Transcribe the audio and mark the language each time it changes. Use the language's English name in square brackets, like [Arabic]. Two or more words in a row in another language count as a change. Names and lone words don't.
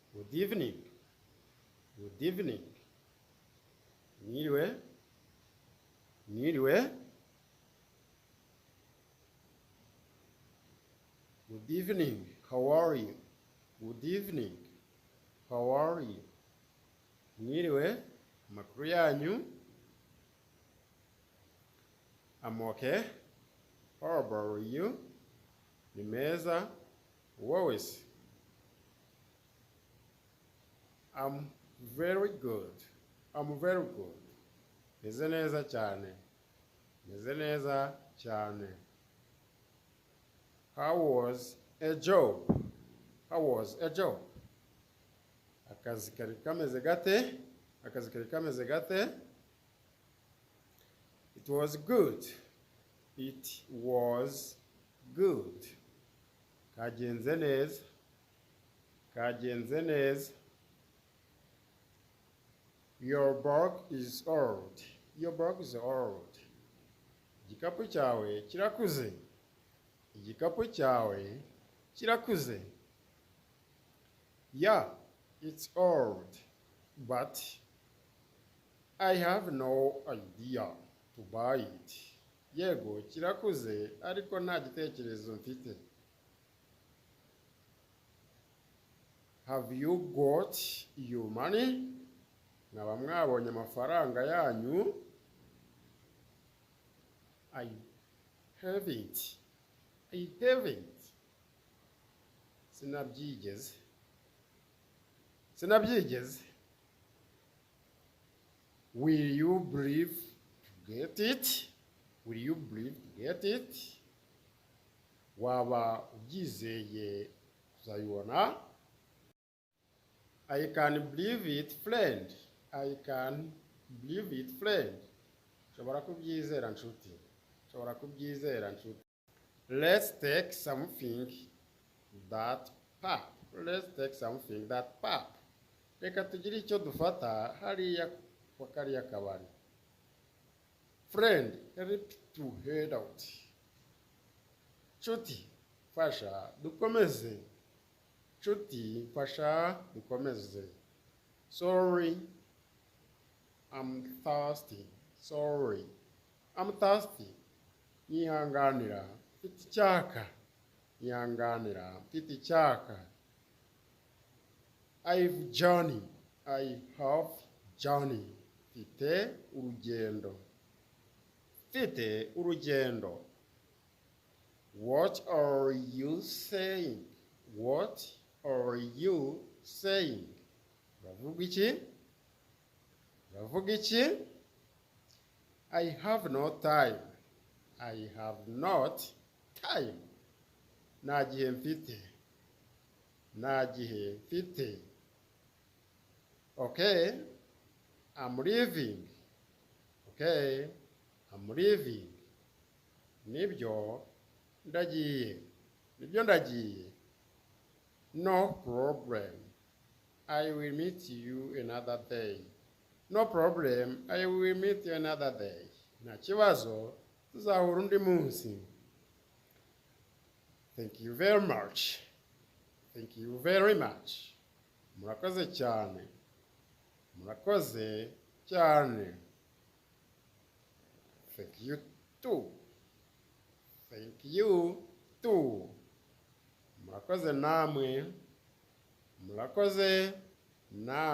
[English] Good evening. Good evening. [Kinyarwanda] Mwiriwe. Mwiriwe. [English] Good evening. How are you? Good evening. How are you? [Kinyarwanda] Mwiriwe. Amakuru yanyu. [English] I'm okay. How about you? [Kinyarwanda] Ni meza. Wowe se? [English] I'm very good. I'm very good. [Kinyarwanda] Meze neza cyane. Meze neza cyane. [English] How was a job? How was a job? [Kinyarwanda] Akazi kari kameze gate? Akazi kari kameze gate? [English] It was good. It was good. [Kinyarwanda] Kagenze neza. Kagenze neza. [English] Your bag is old. Your bag is old. [Kinyarwanda] Igikapu cyawe kirakuze. Igikapu cyawe kirakuze. [English] Yeah, it's old, but I have no idea to buy it. [Kinyarwanda] Yego kirakuze ariko nta gitekerezo mfite. [English] Have you got your money? [Kinyarwanda] Mwaba mwabonye amafaranga yanyu? [English] I haven't. I haven't. Sinabyigeze. [Kinyarwanda] Sinabyigeze. [English] Will you believe to get it? Will you believe to get it? [Kinyarwanda] Waba ubyizeye kuzayibona? [English] I can believe it, friend. I can believe it, friend. [Kinyarwanda] Shobora kubyizera nshuti. Shobora kubyizera nshuti. [English] Let's take something that pop. Let's take something that pop. [Kinyarwanda] Reka tugire icyo dufata hariya kwa kariya kabari. [English] Friend, help to head out. [Kinyarwanda] Nshuti, fasha dukomeze. Nshuti, fasha dukomeze. [English] Sorry, I'm thirsty. Sorry, I'm thirsty. [Kinyarwanda] Nyihanganira, mfite icyaka. Nyihanganira, mfite icyaka. [English] I have journey. [Kinyarwanda] Mfite urugendo. Mfite urugendo. [English] What are you saying? What are you saying? [Kinyarwanda] Uravuga iki? Uravuga iki? [English] I have no time. I have not time. [Kinyarwanda] Nta gihe mfite. Nta gihe mfite. [English] Okay, I'm leaving. Okay, I'm leaving. [Kinyarwanda] Nibyo, ndagiye. Nibyo ndagiye. [English] No problem. I will meet you another day. No problem. I will meet you another day. [Kinyarwanda] Nta kibazo, tuzahura undi munsi. [English] Thank you very much. Thank you very much. [Kinyarwanda] Murakoze cyane. Murakoze cyane. [English] Thank you too. Thank you too. [Kinyarwanda] Murakoze namwe. Murakoze namwe.